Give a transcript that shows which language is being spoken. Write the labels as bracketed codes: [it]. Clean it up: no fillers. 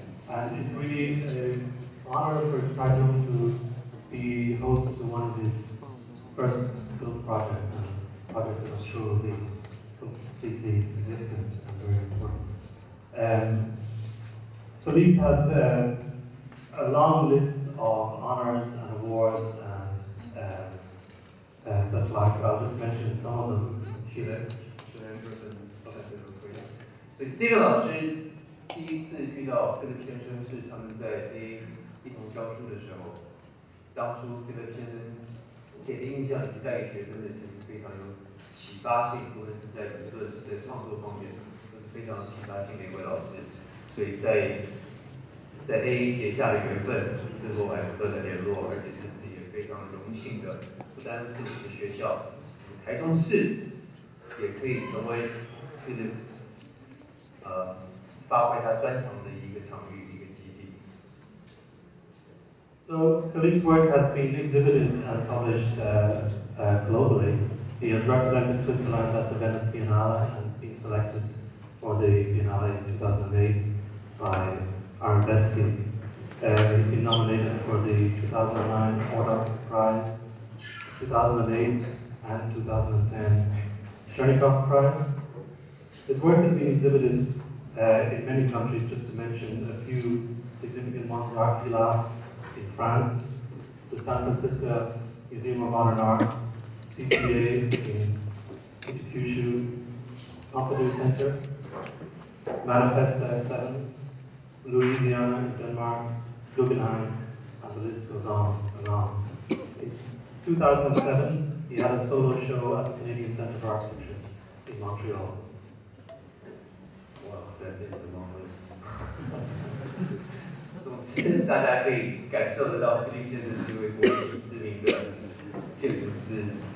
[en] And it's really an honor for Taichung to be host to one of his first built projects, and a project that I'm sure will be completely significant and very important. Philppe has a long list of honors and awards and such like. I'll just mention some of them. [zh] 所以 Stephen 老师第一次遇到Philppe先生是他们在 A 一同教书的时候。当初Philppe先生给的印象以及带给学生的，就是非常有启发性，无论是在理论、是在创作方面，都是非常有启发性的一位老师。所以在 A 结下的缘分，之后还不断的联络，而且这次也非常荣幸的，不单是我们的学校，台中市也可以成为发挥他专长的一个场域。 [en] So Philippe's work has been exhibited and published globally. He has represented Switzerland at the Venice Biennale and been selected for the Biennale in 2008 by Rahm Betsky. He's been nominated for the 2009 Ordas Prize, 2008 and 2010 Chernikov Prize. His work has been exhibited in many countries, just to mention a few significant ones: Archila in France, the San Francisco Museum of Modern Art, CCA in Itakushu, Pompidou Center, Manifesta 7, Louisiana in Denmark, Guggenheim, and the list goes on and on. In 2007, he had a solo show at the Canadian Center for Architecture in Montreal. Wow, that is a long list. [zh] 总之，大家可以感受得到Philppe先生是一位国际知名的建筑师。